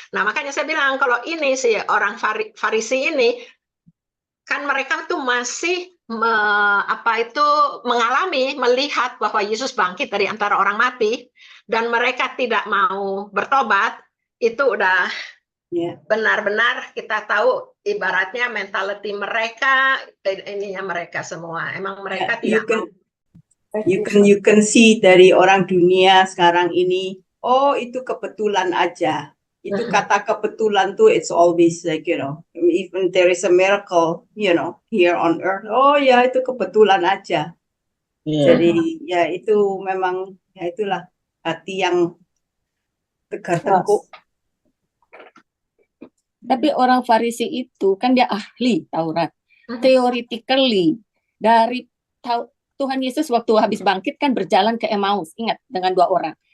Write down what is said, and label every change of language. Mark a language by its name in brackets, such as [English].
[Indonesian] Nah, makanya saya bilang kalau ini si orang Farisi ini kan mereka tuh masih mengalami, melihat bahwa Yesus bangkit dari antara orang mati dan mereka tidak mau bertobat, itu udah benar-benar kita tahu ibaratnya mentality mereka, ininya mereka semua. Emang mereka tidak mau. [English] You can see [Indonesian] dari orang dunia sekarang ini, oh itu kebetulan aja. Itu kata kebetulan tuh [English] it's always like, you know, even there is a miracle, you know, here on earth. [Indonesian] Oh ya itu kebetulan aja. Jadi ya itu memang ya itulah hati yang tegar tengkuk. Tapi orang Farisi itu kan dia ahli Taurat. Theoretically dari Tuhan Yesus waktu habis bangkit kan berjalan ke Emmaus, ingat, dengan 2 orang.